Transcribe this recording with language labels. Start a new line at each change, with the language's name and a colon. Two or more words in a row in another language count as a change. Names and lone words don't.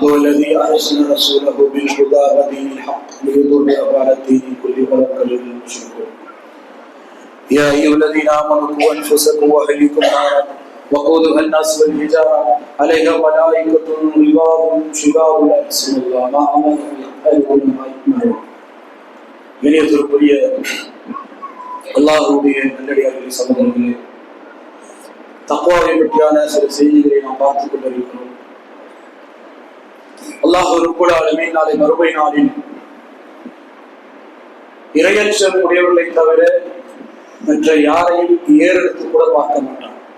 Arabic: هو الذي أرسل رسوله بالهدى ودين الحق ليظهره على الدين كله ولو كره المشركون يا أيها الذين آمنوا قوا أنفسكم وأهليكم نارا وقودها الناس والحجارة عليها ملائكة غلاظ شداد لا يعصون الله ما أمرهم يفعلون ما يؤمرون.
Tamil: இணையத்திற்குரிய அல்லாஹ்வுடைய நல்லடியார்களே, சகோதரர்களே, தக்வாவை பற்றியான சில செய்திகளை நாம் பார்த்துக் கொண்டிருக்கிறோம்.
Arabic: الله رب العالمين
Tamil: நாளை மறுமை நாளில் இறையச்சம் உடையவர்களை தவிர மற்ற யாரையும் ஏறெடுத்து கூட பார்க்க மாட்டான்.